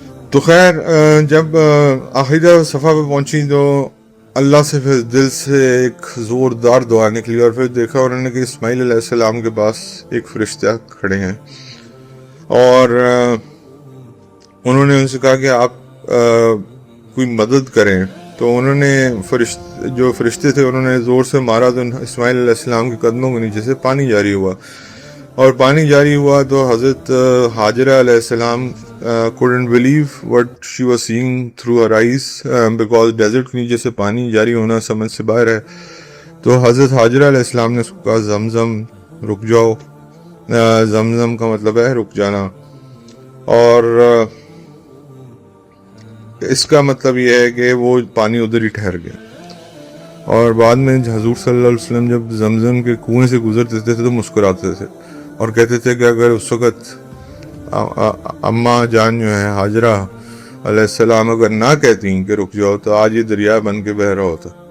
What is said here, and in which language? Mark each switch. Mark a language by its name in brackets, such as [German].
[Urdu] تو خیر جب آخری صفا پہ پہنچی تو اللہ سے پھر دل سے ایک زوردار دعا نکلی، اور پھر دیکھا انہوں نے کہ اسماعیل علیہ السلام کے پاس ایک فرشتہ کھڑے ہیں، اور انہوں نے ان سے کہا کہ آپ کوئی مدد کریں۔ تو انہوں نے جو فرشتے تھے انہوں نے زور سے مارا تو اسماعیل علیہ السلام کے قدموں کے نیچے سے پانی جاری ہوا، اور پانی جاری ہوا تو حضرت ہاجرہ علیہ السلام [English] couldn't believe what she was seeing through her eyes, because desert [Urdu] کے نیچے سے پانی جاری ہونا سمجھ سے باہر ہے. تو حضرت حاجرہ علیہ السلام نے اس کو کہا زمزم رک جاؤ. زمزم کا مطلب ہے رک جانا, اور اس کا مطلب یہ ہے کہ وہ پانی ادھر ہی ٹھہر گیا. اور بعد میں حضور صلی اللہ علیہ وسلم جب زمزم کے کنویں سے گزرتے تھے تو مسکراتے تھے اور کہتے تھے کہ اگر اس وقت اماں جان جو ہے حاجرہ علیہ السلام اگر نہ کہتی کہ رک جاؤ تو آج یہ دریا بن کے بہ رہا ہوتا.